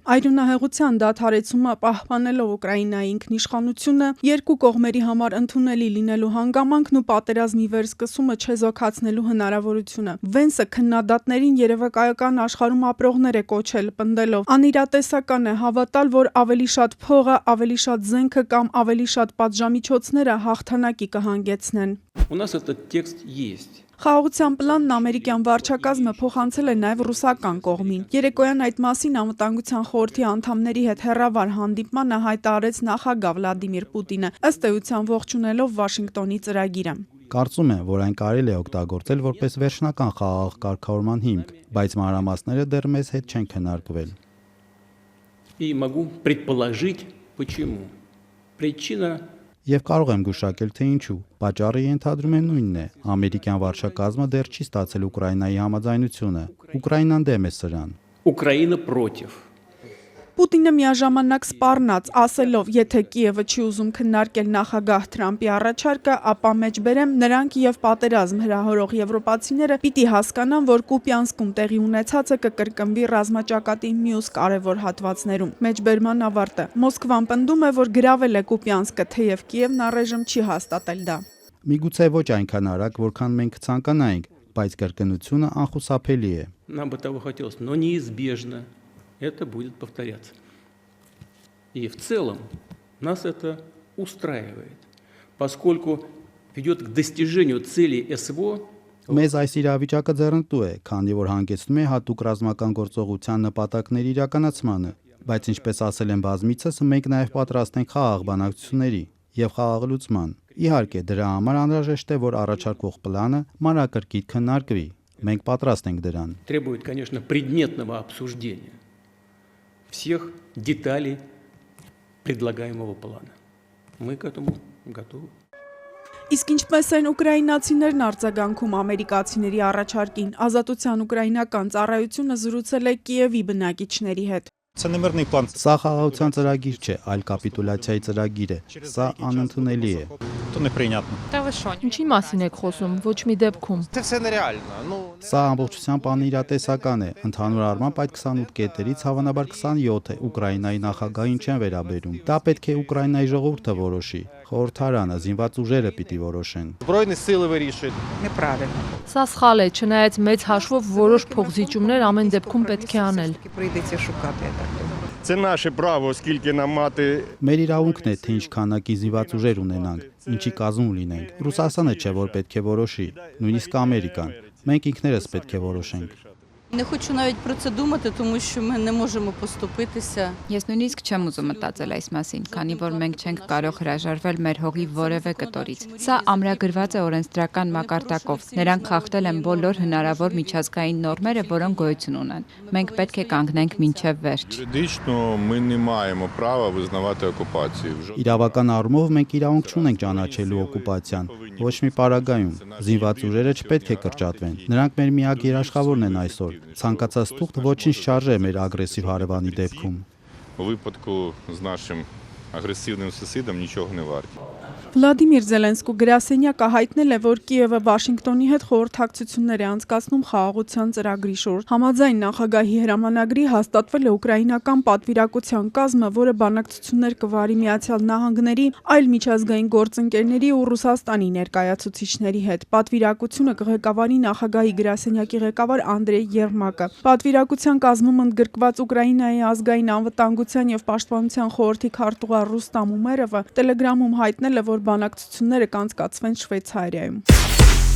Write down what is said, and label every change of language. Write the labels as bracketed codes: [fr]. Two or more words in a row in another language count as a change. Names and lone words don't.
[hy] Այրունահեղության դադարեցումը, պահպանելով Ուկրաինայի ինքնիշխանությունը, երկու կողմերի համար ընդունելի լինելու հանգամանքն ու պատերազմի վերսկսումը չեզոքացնելու հնարավորությունը։ Վենսը քննադատներին երևակայական աշխարհում ապրողներ է կոչել, պնդելով. անիրատեսական է հավատալ, որ ավելի շատ փողը, ավելի շատ զենքը կամ ավելի շատ պատժամիջոցները հաղթանակի կհանգեցնեն։ [ru] У нас этот текст есть. [hy] Խաղաղության պլանն ամերիկյան վարչակազմը փոխանցել է նաև ռուսական կողմին։ Երեկոյան այդ մասին Անվտանգության խորհրդի անդամների հետ հեռավար հանդիպմանը հայտարարեց նախագահ Վլադիմիր Պուտինը, ըստ էության ողջունելով Վաշինգտոնի ծրագիրը։ Կարծում եմ, որ այն կարելի է օգտագործել որպես վերջնական խաղաղ կարգավորման հիմք, բայց մանրամասները դեռ մեզ հետ չեն քննարկվել։ [ru] И могу предположить, почему. Причина [hy] Եվ կարող եմ գուշակել, թե ինչու։ Պատճառը ենթադրում եմ նույնն է։ Ամերիկյան վարչակազմը դեռ չի ստացել Ուկրաինայի համաձայնությունը։ Ուկրաինան դեմ է սրան։ [ru] Украина против. [hy] Պուտինը միաժամանակ սպառնաց, ասելով, եթե Կիևը չի ուզում քննարկել նախագահ Թրամփի առաջարկը, ապա մեջբերեմ նրանք եւ պատերազմ հրահրող եվրոպացիները պիտի հասկանան, որ Կուպյանսկում տեղի ունեցածը կկրկնվի ռազմաճակատի մյուս կարևոր հատվածներում։ Մեջբերման ավարտը։ Մոսկվան պնդում է, որ գրավել է Կուպյանսկը, թեև Կիևն առայժմ չի հաստատել դա։ Միգուցե ոչ այնքան արագ, որքան մենք ցանկանայինք, բայց կրկնությունը անխուսափելի է։ [ru] Нам бы того хотелось, но неизбежно это будет повторяться. И в целом нас это устраивает, поскольку ведет к достижению целей СВО. [hy] Մեզ այս իրավիճակը ձեռնտու է, քանի որ հանգեցնում է հատուկ ռազմական գործողության նպատակների իրականացմանը, բայց ինչպես ասել են բազմիցս, մենք նաև պատրաստ ենք խաղաղ բանակցությունների եւ խաղաղ լուծման։ Իհարկե, դրա համար անհրաժեշտ է, որ առաջարկվող պլանը մանրակրկիտ քննարկվի։ Մենք պատրաստ ենք դրան։ [ru] Требует, конечно, предметного обсуждения всех деталей предлагаемого плана. Мы к этому готовы. [hy] Իսկ ինչպես են ուկրաինացիներն արձագանքում ամերիկացիների առաջարկին, Ազատության ուկրաինական ծառայությունը զրուցել է Կիևի բնակիչների հետ։ Սա խաղաղության ծրագիր չէ, այլ կապիտուլյացիայի ծրագիր է։ Սա անընդունելի է։ Ինչի մասին եք խոսում, ոչ մի դեպքում։ Սա ամբողջությամբ անիրատեսական է։ Ընդհանուր առմամբ այդ 28 կետերից հավանաբար 27-ը Ուկրաինայի նախագահին չեն վերաբերում։ Դա պետք է Ուկրաինայի ժողովուրդը որոշի։ Խորհրդարանը, զինված ուժերը պիտի որոշեն։ Սա սխալ է, չնայած մեծ հաշվով որոշ փոխզիջումներ ամեն դեպքում պետք է անել։ [uk] Це наше право, оскільки нам мати [hy] Մեր իրավունքն է, թե ինչ քանակի զինված ուժեր ունենանք, ինչի կազմում լինենք։ Ռուսաստանը չէ, որ պետք է որոշի, նույնիսկ Ամերիկան։ Մենք ինքներս պետք է որոշենք։ [uk] Не хочу навіть про це думати, тому що ми не можемо поступитися. [hy] Ես նույնիսկ չեմ ուզում մտածել այս մասին, քանի որ մենք չենք կարող հրաժարվել մեր հողի որևէ կտորից։ Սա ամրագրված է օրենսդրական մակարդակով։ Նրանք խախտել են բոլոր հնարավոր միջազգային նորմերը, որոնք գոյություն ունեն։ Մենք պետք է կանգնենք մինչև վերջ։ [uk] юридично ми не маємо права визнавати окупацію. [hy] Իրավական առումով մենք իրավունք չունենք ճանաչելու օկուպացիան, ոչ մի պարագայում։ Զինված ուժերը չպետք է կրճատվեն։ Նրանք մեր միակ երաշխավորն են այսօր։ Ցանկացած թուղթ ոչինչ չարժե մեր ագրեսիվ հարևանի դեպքում։ [uk] У випадку з нашим агресивним сусідом нічого не варті. [hy] Վլադիմիր Զելենսկու գրասենյակը հայտնել է, որ Կիևը Վաշինգտոնի հետ խորհրդակցություններ է անցկացնում խաղաղության ծրագրի շուրջ։ Համաձայն նախագահի հրամանագրի հաստատվել է ուկրաինական պատվիրակության կազմը, որը բանակցություններ կվարի Միացյալ Նահանգների, այլ միջազգային գործընկերների ու Ռուսաստանի ներկայացուցիչների հետ։ Պատվիրակությունը կղեկավարի նախագահի գրասենյակի ղեկավար Անդրեյ Եռմակը։ Պատվիրակության կազմում ընդգրկված Ուկրաինայի ազգային անվտանգության եւ պաշտպանության խորհրդի քարտուղար Ռուստամ Ումերովը Telegram-ում հայտնել է, որ բանակցությունները կանցկացվեն Շվեյցարիայում։